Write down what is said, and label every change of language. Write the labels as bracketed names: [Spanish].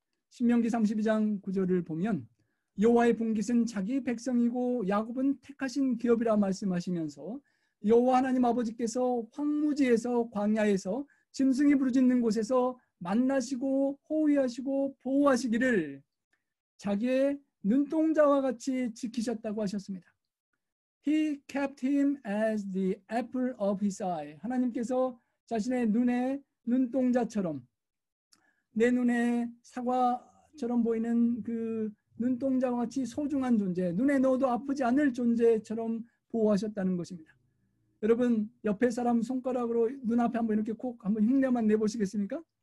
[Korean] 신명기 32장 9절을 보면 여호와의 분깃은 자기 백성이고 야곱은 택하신 기업이라 말씀하시면서 여호와 하나님 아버지께서 황무지에서 광야에서 짐승이 부르짖는 곳에서 만나시고 호위하시고 보호하시기를 자기의 눈동자와 같이 지키셨다고 하셨습니다. [English] He kept him as the apple of his eye. [Korean] 하나님께서 자신의 눈의 눈동자처럼 내 눈에 사과처럼 보이는 그 눈동자와 같이 소중한 존재, 눈에 넣어도 아프지 않을 존재처럼 보호하셨다는 것입니다. 여러분 옆에 사람 손가락으로 눈앞에 한번 이렇게 콕 한번 흉내만 내보시겠습니까?